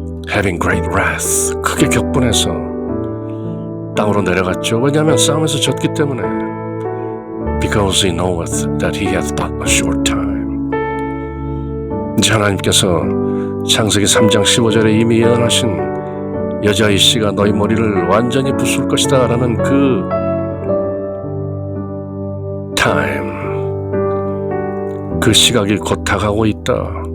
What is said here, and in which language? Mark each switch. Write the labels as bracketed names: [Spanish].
[English] Having great wrath, [Korean] 크게 격분해서 땅으로 내려갔죠. 왜냐하면 싸움에서 졌기 때문에. [English] Because he knoweth that he hath but a short time. [Korean] 이제 하나님께서 창세기 3장 15절에 이미 예언하신 여자의 씨가 너희 머리를 완전히 부술 것이다 라는 그 time, 그 시각이 곧 다가오고 있다.